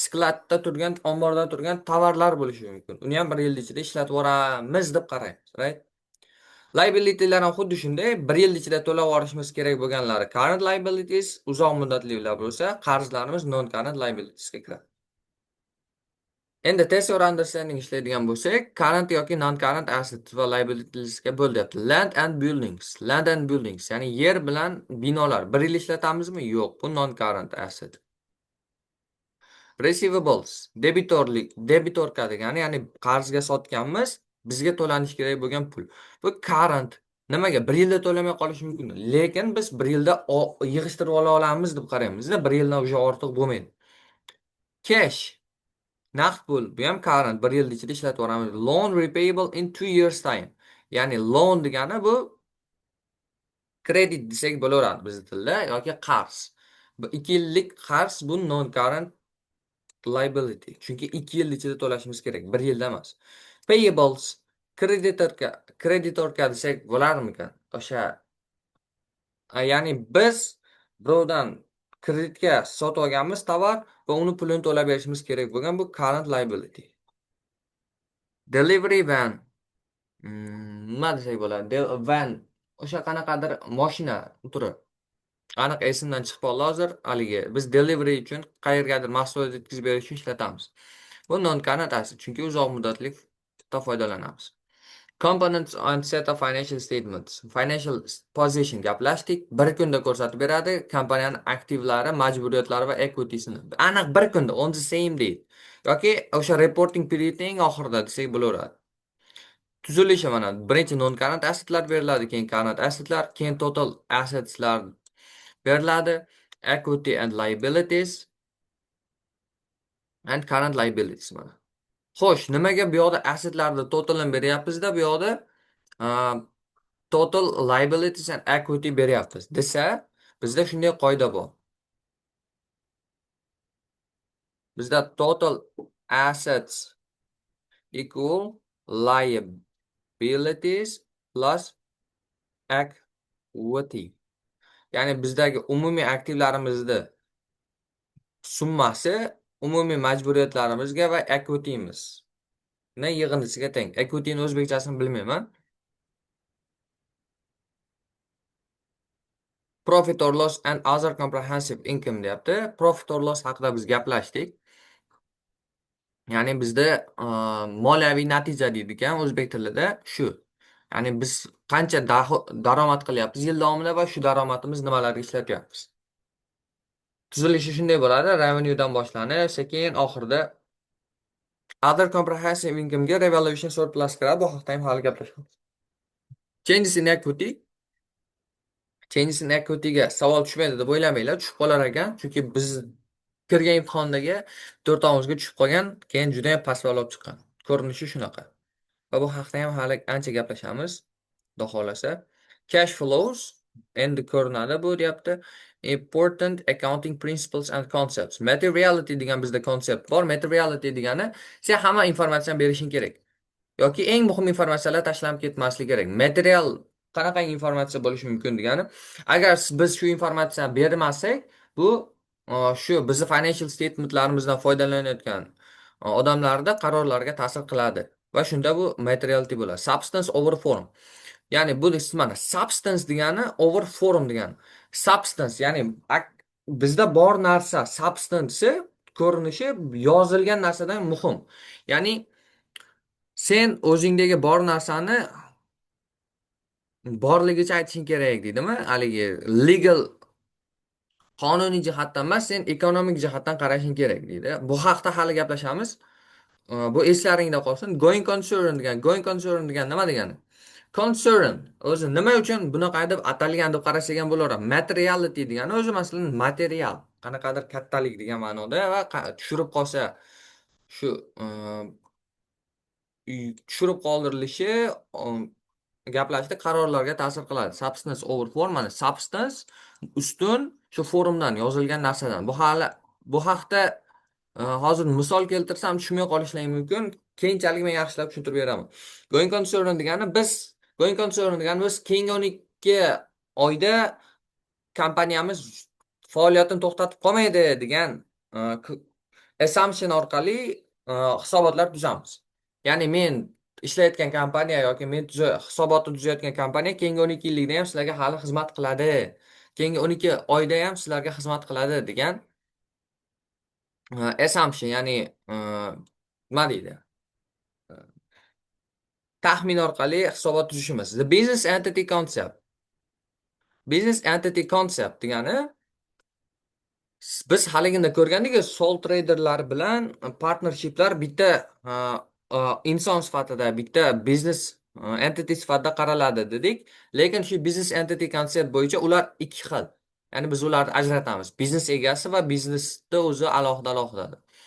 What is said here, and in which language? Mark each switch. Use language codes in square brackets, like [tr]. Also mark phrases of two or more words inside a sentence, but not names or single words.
[uz] Skladda turgan, omborda turgan tovarlar bo'lishi mumkin. Uni ham 1 yil ichida ishlatib yuboramiz deb qaraymiz, right? Liability'lar ham xuddi shunday, 1 yil ichida to'lab yuborishimiz kerak bo'lganlari [en] current liabilities, [uz] uzoq muddatlilar bo'lsa, qarzlarimiz [en] non current liabilitiesga [uz] kiradi. Endi [en] test or understanding [uz] ishlaydigan bo'lsak, current yoki [en] non current assets [uz] va liabilitiesga bo'lyapti. [en] Land and buildings. Land and buildings, [uz] ya'ni yer bilan binolar. 1 yil ishlatamizmi? Yo'q, bu [en] non current asset. [uz] Receivables, debitorka degani, ya'ni qarzga sotganmiz, bizga to'lanishi kerak bo'lgan pul. Bu current. Nimaga? 1 yilda to'lamay qolishi mumkin. Lekin biz 1 yilda yig'ishtirib ola olamiz deb qaraymiz. 1 yildan o'sha ortiq bo'lmaydi. Cash, naqd pul, bu ham current, 1 yil ichida ishlatib yuboramiz. [en] Loan repayable in 2 years time. [uz] Ya'ni loan degani bu kredit desak bo'laveradi biz tilda, yoki qarz. Bu 2 yillik qarz, bu [en] non current liability. [uz] Chunki 2 yil ichida to'lashimiz kerak, 1 yilda emas. Payables, kreditorka desak bo'larmikan? O'sha ya'ni biz birovdan kreditga sotib olganmiz tovar va uni pulini to'lab berishimiz kerak bo'lgan, bu [en] current liability. Delivery van, [uz] nima desak bo'ladi? Van, o'sha qanaqadir mashina turi. Aniq esimdan chiqib qoldi hozir. Haligi biz delivery uchun qayergadir mahsulot yetkazib berish uchun ishlatamiz. Bu [en] non current asset, [uz] chunki uzoq muddatli foydalanamiz. [en] Components and set of financial statements. Financial position gaplashdik. [uz] Bir kunda ko'rsatib beradi kompaniyaning aktivlari, majburiyatlari va equity'sini. Aniq bir kunda, [en] on the same day. [uz] Yoki o'sha [en] reporting periodning [uz] oxirida desak bo'laveradi. Tuzilishi mana birinchi [en] non current assetlar [uz] beriladi, keyin current assetlar, keyin [en] total assetslar [uz] beriladi, [en] equity and liabilities and current liabilities mana. [uz] Xo'sh, nimaga bu yoqda assetlarni totalini beryapmizda, bu yoqda [en] total liabilities and equity [uz] beryapmiz desa, bizda shunday qoida bor. [en] Bizda total assets equal liabilities plus equity. [uz] Ya'ni bizdagi umumiy aktivlarimizni summasi umumiy majburiyatlarimizga va equity'miz yig'indisiga teng. Equity'ni o'zbekchasini bilmayman. [en] Profit or loss and other comprehensive income deyapti. Profit or loss [uz] haqida biz gaplashdik. Ya'ni bizda moliyaviy natija deydigan o'zbek tilida shu. Ya'ni biz qancha daromad qilyapmiz yil davomida va shu daromadimiz nimalarga ishlatyapmiz. Tuzilishi shunday bo'ladi. Revenuedan boshlanib, sekin oxirida [en] other comprehensive income [uz] ga [en] revaluation surplus [uz] kiradi. Bu haqda ham hali gaplashamiz. [en] Changes in equity. Changes in equity [uz] ga savol tushmaydi deb o'ylamanglar, tushib qolar ekan, chunki biz kirgan imtihondagi 4 tushib qolgan, keyin juda ham past balo olib chiqqan. Ko'rinishi shunaqa. Va bu haqda ham hali ancha gaplashamiz, xudo xolasa. [en] Cash flows [uz] endi ko'rinadi bu deyapti. [en] Important accounting principles and concepts. [uz] Materiality degan bizda konsept bor. Materiality degani sen hamma informatsiyani berishing kerak. Yoki eng muhim informatsiyalar tashlanib ketmasligi kerak. Material qanaqa informatsiya bo'lishi mumkin degani, agar biz shu informatsiyani bermasak, bu shu bizni [en] financial statementlarimizdan [uz] foydalanayotgan odamlarda qarorlarga ta'sir qiladi. Va shunda bu materiality bo'ladi. [en] Substance over form. [uz] Ya'ni bu mana substance degani [en] over form [uz] degani. Substance ya'ni bizda bor narsa, substance ko'rinishi yozilgan narsadan muhim. Ya'ni sen o'zingdagi bor narsani borligicha aytishing kerak deydimi? Haligi legal qonuniy jihatdan emas, sen ekonomik jihatdan qarashing kerak deydi. Bu haqda hali gaplashamiz. Bu eslaringda qolsin. [en] Going concern [uz] degan nima degani? Concern o'zi nima uchun bunaqa deb atalgan deb qarasak ham bo'laveradi. Materiality degani o'zi masalan material, qanaqadir kattalik degan ma'noda va tushirib qolsa shu tushirib qoldirilishi gaplashda qarorlarga ta'sir qiladi. [en] Substance over form, [uz] mana substance ustun shu forumdan yozilgan narsadan. Bu haqda hozir misol keltirsam tushunmay qolishlari mumkin. Keyinchalik men yaxshilab tushuntirib beraman. [en] Going concern [uz] degani biz keyingi 12 oyda kompaniyamiz faoliyatini to'xtatib qolmaydi degan assumption orqali hisobotlar tuzamiz. Ya'ni men ishlayotgan kompaniya yoki men hisobotni tuzayotgan kompaniya keyingi 12 yillikda ham sizlarga hali xizmat qiladi. Keyingi 12 oyda ham sizlarga xizmat qiladi degan assumption, ya'ni nima deydi? Taxmin orqali hisobot tuzishimiz. [en] The business entity concept. Business entity concept [uz] degani biz haligida ko'rgandik, [en] sole traderlar [uz] bilan partnershiplar bitta inson sifatida, bitta biznes entity sifatida qaraladi dedik. Lekin shu [en] business entity [uz] konsept bo'yicha ular ikki xil. Ya'ni biz ularni ajratamiz. Biznes egasi va biznesda o'zi alohida-alohidadir.